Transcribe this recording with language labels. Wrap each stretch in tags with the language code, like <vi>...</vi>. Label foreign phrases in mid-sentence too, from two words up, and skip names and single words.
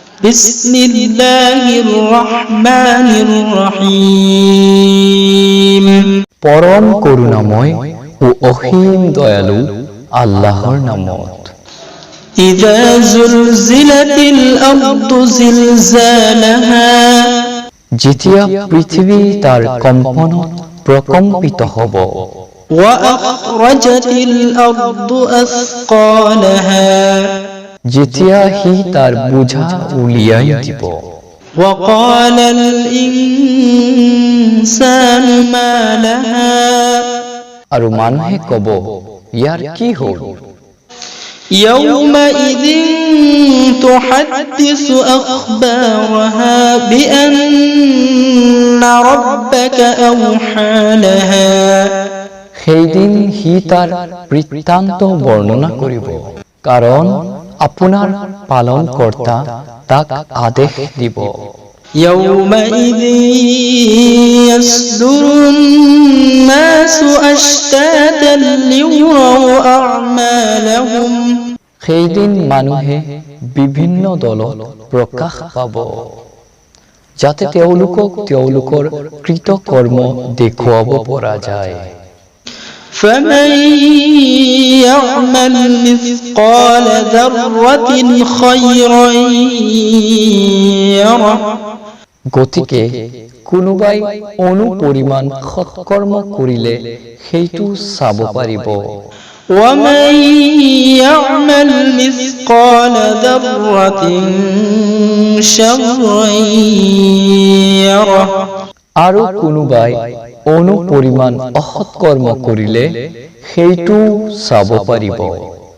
<ar>بسم الله الرحمن الرحيم.</ar> <as>পরম করুণাময় ও অসীম দয়ালু আল্লাহর নামত।</as> <ar>إذا زلزلت الأرض زلزالها,</ar> <as>যেতিয়া পৃথিৱী তাৰ কম্পনত প্ৰকম্পিত হ'ব।</as> <ar>وأخرجت الأرض أثقالها,</ar> <as>যেতিয়া সি তাৰ বোঝা উলিয়াই দিব।</as> <ar>وقال الإنسان ما لها,</ar> <as>আৰু মানুহে ক'ব, ইয়াৰ কি হ'ল?</as> <ar>يومئذ تحدث أخبارها بأن ربك أوحى لها,</ar> <as>সেইদিন সি তাৰ বৃত্তান্ত বৰ্ণনা কৰিব, কাৰণ আপোনাৰ পালনকৰ্তা তাক আদেশ দিব।</as> <ar>يومئذ يصدر الناس أشتاتا ليروا أعمالهم,</ar> <as>সেইদিন মানুহে বিভিন্ন দলত প্ৰকাশ পাব, যাতে তেওঁলোকক তেওঁলোকৰ কৃতকৰ্ম দেখুৱাব পৰা যায়।</as> <ar>فمن يعمل مثقال ذرة خيرا يره,</ar> <as>গতিকে কোনোবাই অনুপৰিমাণ সৎকৰ্ম কৰিলে সেইটো চাব পাৰিব।</as> <ar>ومن يعمل مثقال ذرة شرا يره,</ar> <as>আৰু কোনোবাই অনুপৰিমাণ অসৎকৰ্ম কৰিলে সেইটো চাব পাৰিব।</as>